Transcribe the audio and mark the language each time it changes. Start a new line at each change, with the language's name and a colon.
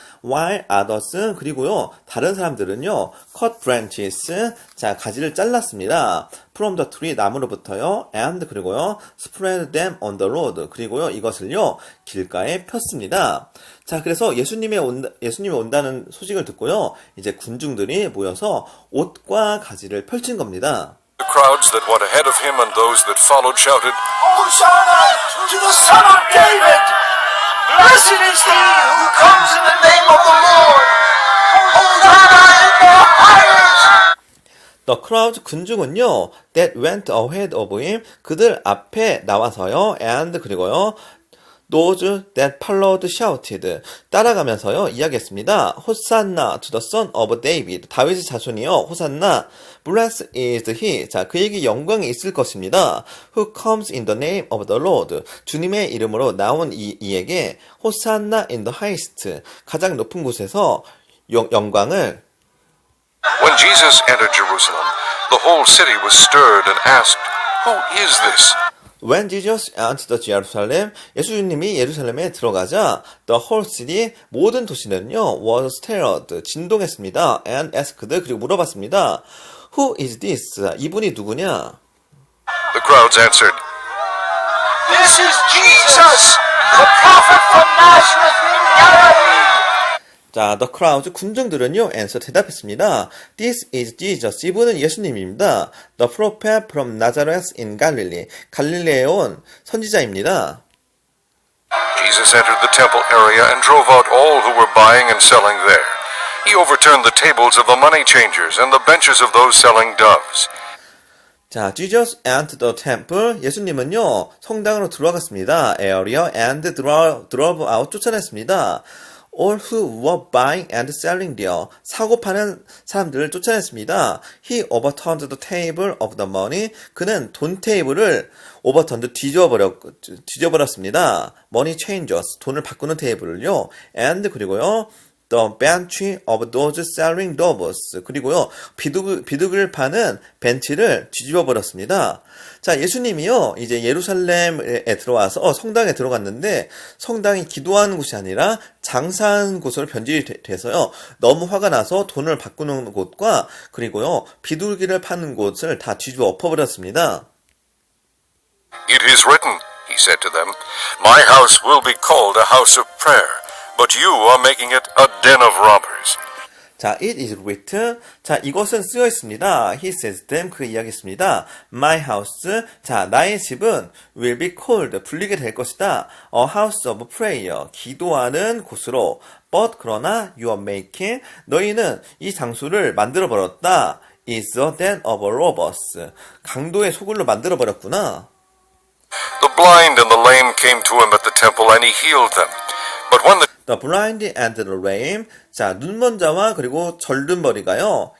English: while others,
Korean: 그리고요, 다른 사람들은요,
English: cut branches,
Korean: 자, 가지를 잘랐습니다.
English: from the tree,
Korean: 나무로부터요,
English: and,
Korean: 그리고요,
English: spread them on the road,
Korean: 그리고요, 이것을요, 길가에 폈습니다. 자, 그래서 예수님이 온다는 소식을 듣고요, 이제 군중들이 모여서 옷과 가지를 펼친 겁니다.
English: The crowds that went ahead of him and those that followed shouted, Hosanna to the Son of David! Blessed is he who comes in the name of the Lord! Hosanna in the highest! The crowd
Korean: 군중은요,
English: that went ahead of him,
Korean: 그들 앞에 나와서요,
English: and
Korean: 그리고요,
English: those that followed shouted,
Korean: 따라가면서요, 이야기했습니다. 호산나
English: to the son of David,
Korean: 다윗의 자손이요, 호산나,
English: blessed is he,
Korean: 자, 그에게 영광이 있을 것입니다.
English: Who comes in the name of the Lord,
Korean: 주님의 이름으로 나온 이에게 호산나
English: in the highest,
Korean: 가장 높은 곳에서 영광을.
English: When Jesus entered Jerusalem, the whole city was stirred and asked, Who is this? When Jesus entered the Jerusalem,
Korean: 예수님이 예루살렘에 들어가자
English: the whole city,
Korean: 모든 도시는요
English: was stirred,
Korean: 진동했습니다.
English: and asked,
Korean: 그리고 물어봤습니다.
English: Who is this?
Korean: 이분이 누구냐?
English: The crowds answered, This is Jesus, the prophet from Nazareth in Galilee.
Korean: 자,
English: the crowds,
Korean: 군중들은요,
English: answer,
Korean: 대답했습니다.
English: This is Jesus,
Korean: 이분은 예수님입니다.
English: The prophet from Nazareth in Galilee,
Korean: 갈릴리에 온 선지자입니다.
English: Jesus entered the temple area and drove out all who were buying and selling there. He overturned the tables of the money changers and the benches of those selling doves. 자, Jesus entered the temple.
Korean: 예수님은요, 성당으로 들어갔습니다.
English: area and drove out,
Korean: 쫓아냈습니다.
English: All who were buying and selling there.
Korean: 사고 파는 사람들을 쫓아냈습니다.
English: He overturned the table of the money.
Korean: 그는 돈 테이블을
English: overturned,
Korean: 뒤져버렸습니다.
English: Money changers.
Korean: 돈을 바꾸는 테이블을요.
English: And
Korean: 그리고요.
English: The bench of those selling doves.
Korean: 그리고요, 비둘기를 파는 벤치를 뒤집어 버렸습니다. 자, 예수님이요, 이제 예루살렘에 들어와서 성당에 들어갔는데, 성당이 기도하는 곳이 아니라 장사하는 곳으로 변질이 돼서요, 너무 화가 나서 돈을 바꾸는 곳과, 그리고요, 비둘기를 파는 곳을 다 뒤집어 엎어버렸습니다.
English: It is written, he said to them, My house will be called a house of prayer, but you are making it a den of robbers. 자, it is written.
Korean: 자, 이것은 쓰여 있습니다.
English: He says them.
Korean: 그 이야기했습니다.
English: My house.
Korean: 자, 나의 집은
English: will be called.
Korean: 불리게 될 것이다.
English: A house of prayer.
Korean: 기도하는 곳으로.
English: But
Korean: 그러나
English: you are making.
Korean: 너희는 이 장소를 만들어 버렸다.
English: Is a den of robbers.
Korean: 강도의 소굴로 만들어 버렸구나.
English: The blind and the lame came to him at the temple and he healed them. But when The blind and the lame.
Korean: 자, 눈먼 자와 그리고 절름머리가요.